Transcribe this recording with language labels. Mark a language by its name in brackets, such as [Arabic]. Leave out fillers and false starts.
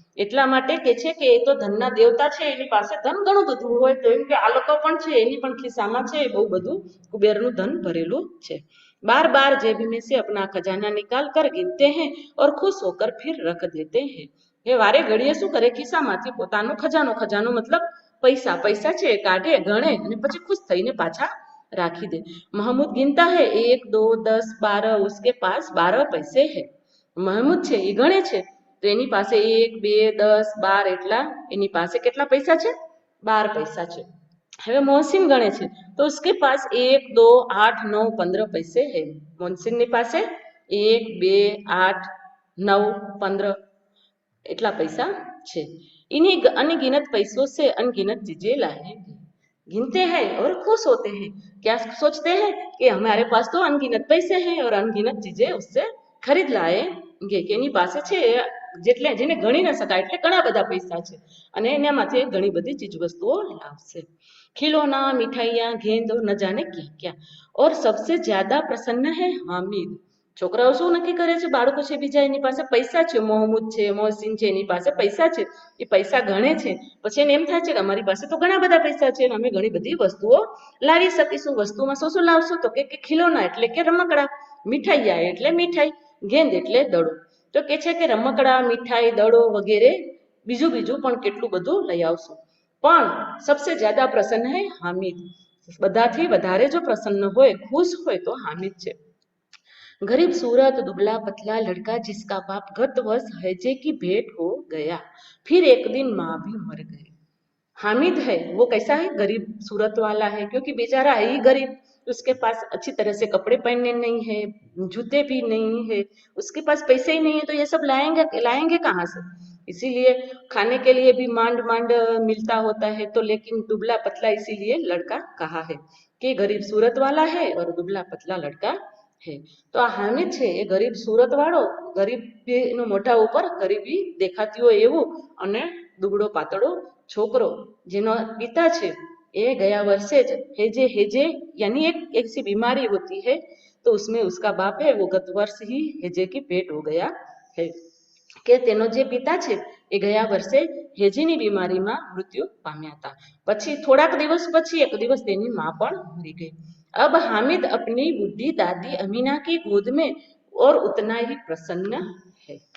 [Gujarati] એટલા માટે કે છે કે એ તો ધનના દેવતા છે, એની પાસે ધન ઘણું બધું હોય, તો એમ કે આ લોકો પણ છે એની પણ ખિસ્સામાં છે બહુ બધું કુબેરનું ધન ભરેલું છે। [Hindi] बार बार जेब में से अपना खजाना निकाल कर गिनते हैं और खुश होकर फिर रख देते हैं। [Gujarati] એ વારે ઘડીએ શું કરે, ખિસ્સામાંથી પોતાનો ખજાનો મતલબ પૈસા છે કાઢે, ગણે અને પછી ખુશ થઈને પાછા રાખી દે। [Hindi] महमूद गिनता है 1 2 10 12, उसके पास 12 पैसे है। [Gujarati] महमूद છે એ ગણે છે તો એની પાસે 1 2 10 12 એટલા એની પાસે કેટલા પૈસા છે, 12 પૈસા છે। હવે મોહસિન ગણે છે તો [Hindi] उसके पास 1 2 8 9 15 पैसे है। [Gujarati] મોહસિનની પાસે 1 2 8 9 15 એટલા પૈસા છે। [Hindi] इन्हीं अनगिनत पैसों से अनगिनत चीजें लाएंगे। गिनते हैं और खुश होते हैं, क्या सोचते हैं कि हमारे पास तो अनगिनत पैसे हैं और अनगिनत चीजें उससे खरीद लाएंगे [Gujarati] કે એની પાસે છે જેને ગણી ન શકાય એટલે ઘણા બધા પૈસા છે અને એનામાંથી ઘણી બધી ચીજ વસ્તુઓ લાવશે। [Hindi] खिलौना, मिठाइयाँ, गेंद और न जाने क्या क्या। और सबसे ज्यादा प्रसन्न है हामिद। [Gujarati] છોકરાઓ શું નક્કી કરે છે, બાળકો છે બીજા એની પાસે પૈસા છે, મોહમ્મદ છે, મોહસિન છે, એની પાસે પૈસા છે, એ પૈસા ગણે છે, પછી એને એમ થાય છે કે અમારી પાસે તો ઘણા બધા પૈસા છે અને અમે ઘણી બધી વસ્તુઓ લાવી શકીશું। વસ્તુમાં શું લાવશો તો કે ખિલોના એટલે કે રમકડા, મીઠાઈયા એટલે મીઠાઈ, ગેંદ એટલે દડો। તો કે છે કે રમકડા, મીઠાઈ, દડો વગેરે બીજું પણ કેટલું બધું લઈ આવશું। પણ [Hindi] સબસે જ્યાદા પ્રસન્ન હૈ [Gujarati] હામિદ। બધાથી વધારે જો પ્રસન્ન હોય, ખુશ હોય તો હામિદ છે। [Hindi] गरीब सूरत दुबला पतला लड़का जिसका बाप गत वर्ष हैजे की भेंट हो गया, फिर एक दिन माँ भी मर गई। हामिद है वो कैसा है, गरीब सूरत वाला है क्योंकि बेचारा है ही गरीब, उसके पास अच्छी तरह से कपड़े पहनने नहीं है, जूते भी नहीं है, उसके पास पैसे ही नहीं है, तो ये सब लाएंगे कहाँ से। इसीलिए खाने के लिए भी मांड मांड मिलता होता है, तो लेकिन दुबला पतला इसीलिए लड़का कहा है कि गरीब सूरत वाला है और दुबला पतला लड़का है। [Gujarati] तो आ हामिद છે એ ગરીબ સુરત વાળો, ગરીબીનો મોઢા ઉપર ગરીબી દેખાતી હોય એવું અને દુબળો પાતળો छोकरो जिनो पिता छे ये गया वर्षे हेजे [Hindi] यानी एक ऐसी बीमारी होती है तो उसमें उसका बाप है वो गत वर्ष ही हेजे की पेट हो गया है [Gujarati] કે તેનો જે પિતા છે એ ગયા વર્ષે હેજીની બીમારીમાં મૃત્યુ પામ્યા હતા। પછી થોડાક દિવસ પછી એક દિવસ તેની માં પણ મરી ગઈ। [Hindi] अब हामिद अपनी बूढ़ी दादी अमीना की गोद में और उतना ही प्रसन्न है।